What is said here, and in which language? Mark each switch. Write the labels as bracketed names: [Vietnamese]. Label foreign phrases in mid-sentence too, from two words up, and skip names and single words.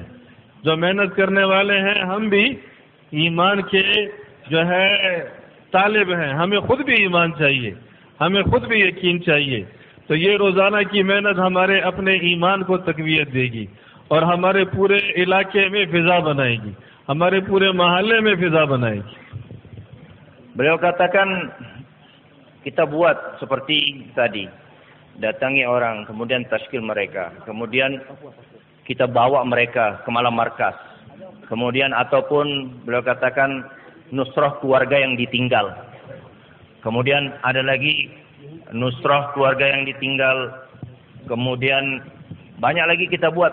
[Hindi] जो मेहनत करने वाले हैं हम भी ईमान के जो है तालिब हैं, हमें खुद भी ईमान चाहिए, हमें खुद भी यकीन चाहिए. तो ये रोज़ाना की मेहनत हमारे अपने ईमान को तक़वियत देगी और हमारे पूरे इलाके में फिजा बनाएगी, हमारे पूरे महल्ले में फिजा बनाएगी. [Indonesian] Beliau katakan kita buat seperti tadi, datangi orang, kemudian tashkil mereka, kemudian kita bawa mereka ke malam markas, kemudian ataupun beliau katakan nusrah keluarga yang ditinggal, kemudian ada lagi nusrah keluarga yang ditinggal, kemudian banyak lagi kita buat.